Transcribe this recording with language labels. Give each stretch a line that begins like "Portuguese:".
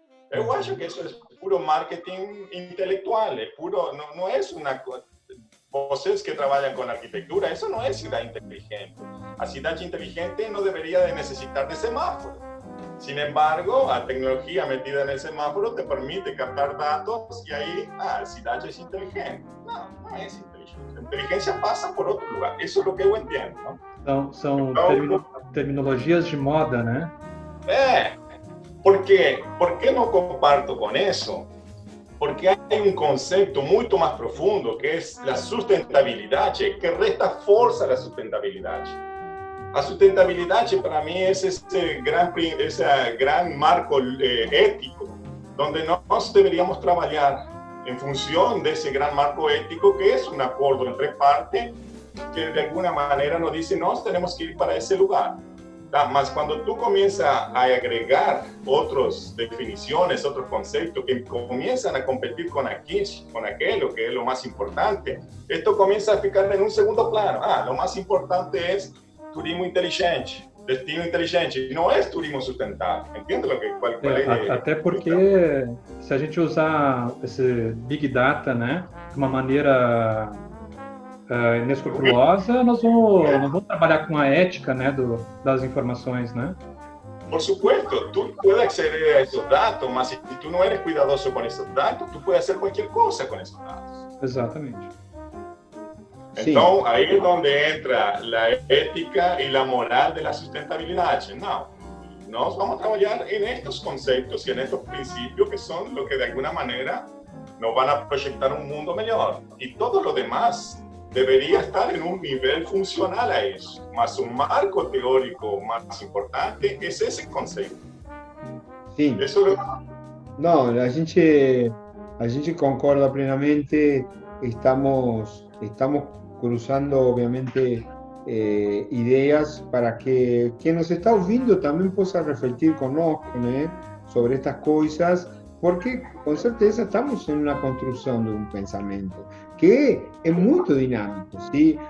Portuguese: Eu acho que isso é puro marketing intelectual, é puro, não é uma coisa. Vocês que trabalham com arquitetura, isso não é cidade inteligente. A cidade inteligente não deveria de necessitar de semáforo.
Spanish: Sin embargo, la tecnología metida en el semáforo te permite captar datos y ahí, la ciudad es inteligente. No, no es inteligente. La inteligencia pasa por otro lugar. Eso es lo que yo entiendo, ¿no?
Portuguese: São terminologias de moda, né?
Spanish: ¿Por qué no comparto con eso? Porque hay un concepto mucho más profundo que es la sustentabilidad, que resta fuerza a la sustentabilidad.
Portuguese: A sustentabilidade, para mim, é esse grande marco ético, onde nós deveríamos trabalhar em função desse grande marco ético, que é um acordo entre partes, que de alguma maneira nos diz, nós temos que ir para esse lugar. Tá? Mas quando tu começas a agregar outras definições, outros conceitos que começam a competir com aquilo que é o mais importante, isto começa a ficar em um segundo plano. O mais importante é turismo inteligente, destino inteligente, não é turismo sustentável. Entende qual é? Até porque se a gente usar esse Big Data, né, de uma maneira inescrupulosa, nós vamos trabalhar com a ética, né, das informações, né?
Spanish: Por supuesto, tú puedes acceder a esos datos, mas si tú no eres cuidadoso con esos datos, tú puedes hacer cualquier cosa con esos datos.
Portuguese: Exatamente. Então, aí é onde entra a ética e a moral da sustentabilidade. Não, nós vamos trabalhar nestes conceitos e nestes princípios que são o que, de alguma maneira, nos vão a projetar um mundo melhor. E todo o demais deveria estar em um nível funcional a isso. Mas o marco teórico mais importante é esse conceito. Sim. Isso é... Não, a gente concorda plenamente.
Spanish: Estamos cruzando, obviamente, ideas para que quien nos está
Portuguese: ouvindo
Spanish: también pueda
Portuguese: refletir conosco,
Spanish: ¿no? Sobre estas cosas, porque con certeza estamos en una construcción de un pensamiento que es muy dinámico, ¿sí?